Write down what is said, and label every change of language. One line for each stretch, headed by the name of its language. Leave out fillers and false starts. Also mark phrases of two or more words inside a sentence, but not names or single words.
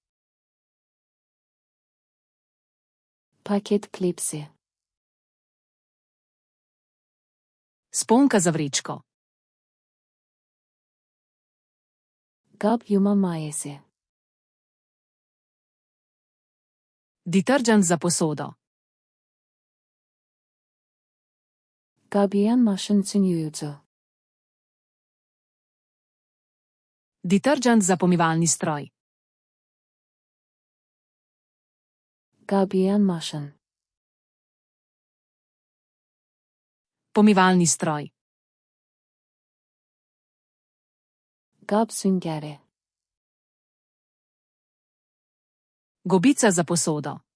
Azerbaijani: Paket klipsi.
Slovenian: Sponka za vrečko.
Azerbaijani: Gab yuma mayesi.
Slovenian: Diterdžent za posodo.
Azerbaijani: Gabiyan maşın için yuyucu.
Slovenian: Diterdžent za pomivalni stroj.
Azerbaijani: Gabiyan maşın.
Slovenian: Pomivalni stroj.
Azerbaijani: Gab süngeri.
Slovenian: Gobica za posodo.